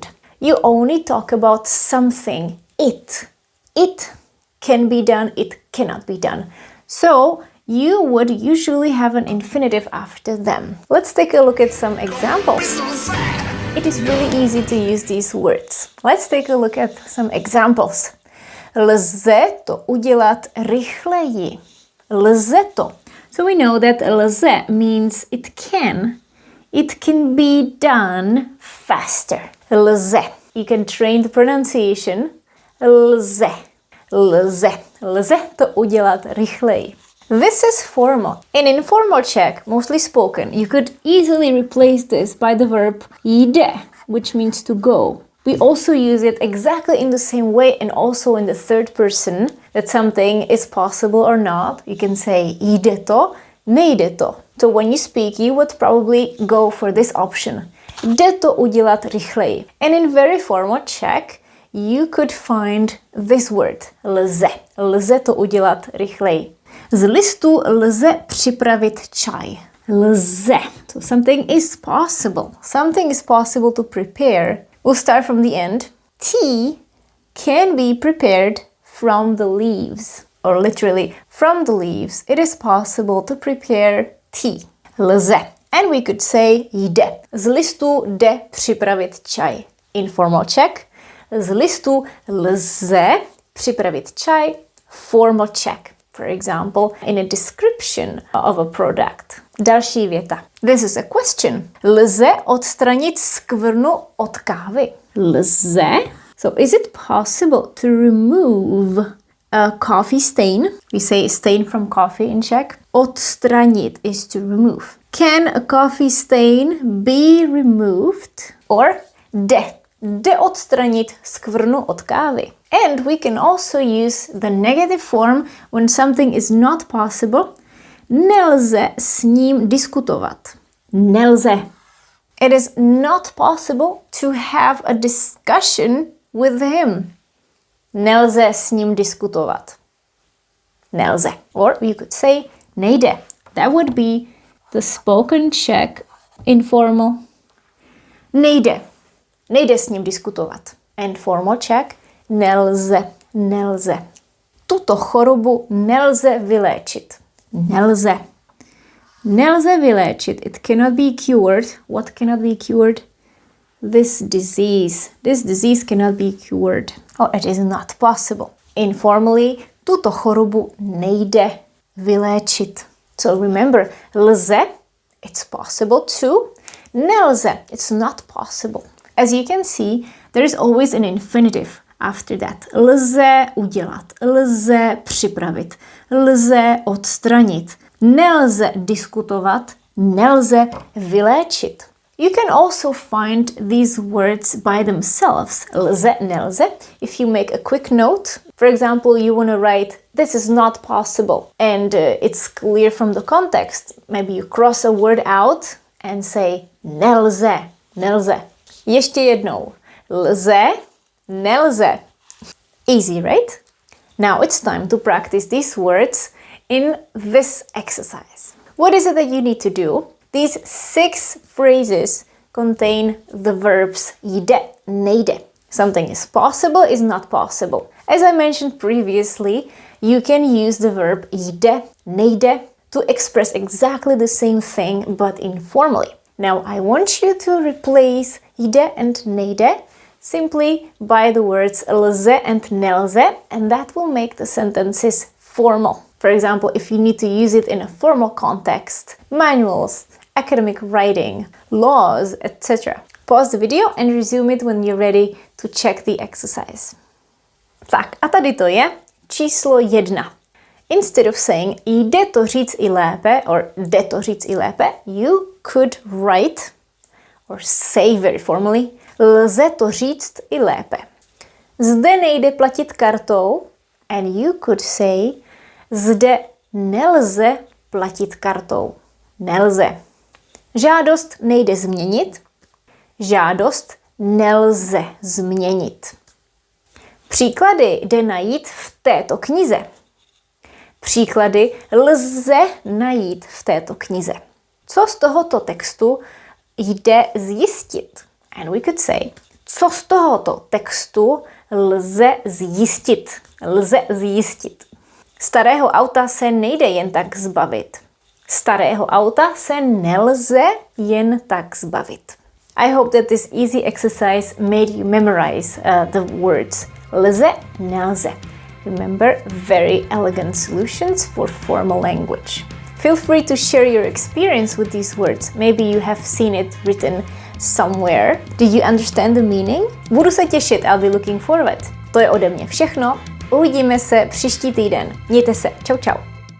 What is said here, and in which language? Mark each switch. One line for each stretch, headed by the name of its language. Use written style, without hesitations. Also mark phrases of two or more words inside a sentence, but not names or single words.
English: You only talk about something, it. It can be done, it cannot be done. So you would usually have an infinitive after them. Let's take a look at some examples. It is really easy to use these words. Let's take a look at some examples.
Czech: Lze to udělat rychleji. Lze to.
English: So we know that lze means it can be done faster. Lze. You can train the pronunciation.
Czech: Lze. Lze. Lze to udělat rychleji.
English: This is formal. In informal Czech, mostly spoken, you could easily replace this by the verb jde, which means to go. We also use it exactly in the same way and also in the third person, that something is possible or not. You can say
Czech: jde to, nejde to.
English: So when you speak, you would probably go for this option.
Czech: Jde to udělat rychleji.
English: And in very formal Czech, you could find this word, lze.
Czech: Lze to udělat rychleji. Z listu lze připravit čaj. Lze.
English: So something is possible. Something is possible to prepare. We'll start from the end. Tea can be prepared from the leaves. Or literally, from the leaves, it is possible to prepare tea. Lze. And we could say jde.
Czech: Z listu jde připravit čaj.
English: Informal Czech.
Czech: Z listu lze připravit čaj.
English: Formal Czech. For example, in a description of a product.
Czech: Další věta.
English: This is a question.
Czech: Lze odstranit skvrnu od kávy? Lze.
English: So is it possible to remove a coffee stain? We say stain from coffee in Czech. Odstranit is to remove. Can a coffee stain be removed?
Czech: Or jde odstranit skvrnu od kávy.
English: And we can also use the negative form when something is not possible.
Czech: Nelze s ním diskutovat. Nelze.
English: It is not possible to have a discussion with him.
Czech: Nelze s ním diskutovat. Nelze.
English: Or you could say nejde. That would be the spoken Czech informal.
Czech: Nejde. Nejde s ním diskutovat.
English: And formal Czech,
Czech: nelze, nelze. Tuto chorobu nelze vyléčit. Nelze. Nelze vyléčit.
English: It cannot be cured. What cannot be cured? This disease. This disease cannot be cured. Or it is not possible. Informally,
Czech: tuto chorobu nejde vyléčit.
English: So remember, lze, it's possible to. Nelze, it's not possible. As you can see, there is always an infinitive after that.
Czech: Lze udělat, lze připravit, lze odstranit, nelze diskutovat, nelze vyléčit.
English: You can also find these words by themselves,
Czech: LZE, NELZE,
English: if you make a quick note. For example, you want to write, this is not possible, and it's clear from the context. Maybe you cross a word out and say,
Czech: NELZE, NELZE. Ještě jednou, LZE, NELZE.
English: Easy, right? Now it's time to practice these words in this exercise. What is it that you need to do? These 6 phrases contain the verbs
Czech: jde, nejde.
English: Something is possible, is not possible. As I mentioned previously, you can use the verb
Czech: jde, nejde
English: to express exactly the same thing but informally. Now I want you to replace jde and nejde simply by the words LZE and NELZE, and that will make the sentences formal. For example, if you need to use it in a formal context, manuals, academic writing, laws, etc. Pause the video and resume it when you're ready to check the exercise.
Czech: Tak a tady to je číslo 1.
English: Instead of saying
Czech: jde to říct i lépe
English: or
Czech: jde to říct i lépe,
English: you could write or say very formally
Czech: lze to říct i lépe. Zde nejde platit kartou
English: and you could say
Czech: zde nelze platit kartou. Nelze. Žádost nejde změnit. Žádost nelze změnit. Příklady jde najít v této knize. Příklady lze najít v této knize. Co z tohoto textu jde zjistit?
English: And we could say,
Czech: co z tohoto textu lze zjistit? Lze zjistit. Starého auta se nejde jen tak zbavit. Starého auta se nelze jen tak zbavit.
English: I hope that this easy exercise made you memorize the words
Czech: LZE, NELZE.
English: Remember, very elegant solutions for formal language. Feel free to share your experience with these words. Maybe you have seen it written somewhere. Did you understand the meaning?
Czech: Budu se těšit,
English: I'll be looking forward.
Czech: To je ode mě všechno. Uvidíme se příští týden. Mějte se. Čau, čau.